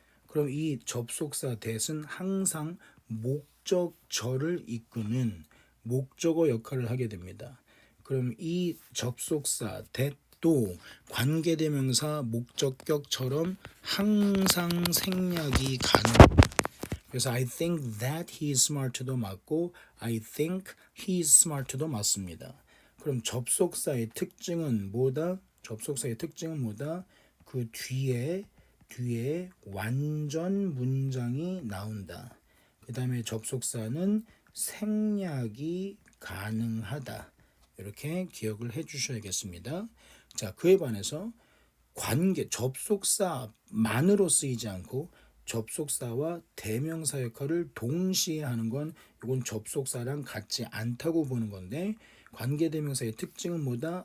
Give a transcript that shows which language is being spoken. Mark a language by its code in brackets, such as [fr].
[ko] 그럼 이 접속사 that은 항상 목적절을 이끄는 목적어 역할을 하게 됩니다. 그럼 이 접속사 that도 관계대명사 목적격처럼 항상 생략이 가능합니다. 그래서 [en] I think that he is smart [ko] 도 맞고 [en] I think he is smart [ko] 도 맞습니다. 그럼 접속사의 특징은 뭐다? 접속사의 특징은 뭐다? 그 뒤에 완전 문장이 나온다. 그 다음에 접속사는 생략이 가능하다. 이렇게 기억을 해 주셔야겠습니다. 자, 그에 반해서 접속사만으로 쓰이지 않고 접속사와 대명사 역할을 동시에 하는 건 이건 접속사랑 같지 않다고 보는 건데 관계대명사의 특징은 뭐다?